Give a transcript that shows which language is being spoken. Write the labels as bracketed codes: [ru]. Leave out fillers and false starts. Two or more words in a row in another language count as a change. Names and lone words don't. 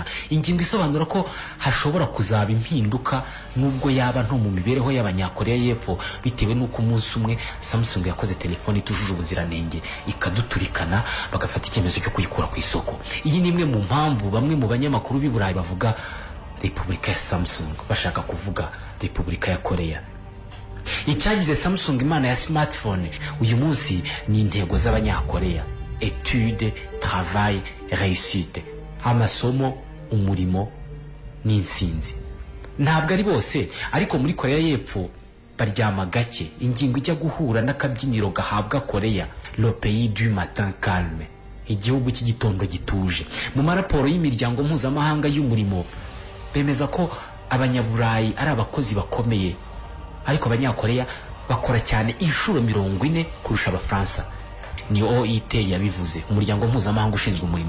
[rw] Ingingo isobanura ko hashobora kuzaba impinduka nubwo yaba nto mu mibereho y'abanyakorea y'Epfo, bitewe n'uko umunsi umwe Samsung yakoze telefone itujuje ubuziranenge ikaduturikana bagafata icyemezo cyo kuyikura ku isoko. Iyi ni imwe mu mpamvu bamwe mu banyamakuru b'i Burayi bavuga Repubulika ya Samsung, bashaka kuvuga Repubulika ya Korea. Icyagize Samsung imana ya smartphone uyu munsi ni intego z'abanyakorea: etude, [fr] travail, réussite, [rw] amasomo, umurimo n'insinzi. Ntabwo ari bose, ariko muri Korea y'Epfo baryama gake. Ingingo ijya guhura n'akabyiniro gahabwa Korea, [fr] le pays du matin calme, [rw] igihugu cy'igitondo gituje. Mu maraporo y'imiryango mpuzamahanga y'umurimo bemeza ko abanyaburayi ari abakozi bakomeye, ariko abanyakorea bakora cyane inshuro 40 kurusha abafaransa. Ni OIT yabivuze, umuryango mpuzamahanga ushinzwe umurimo.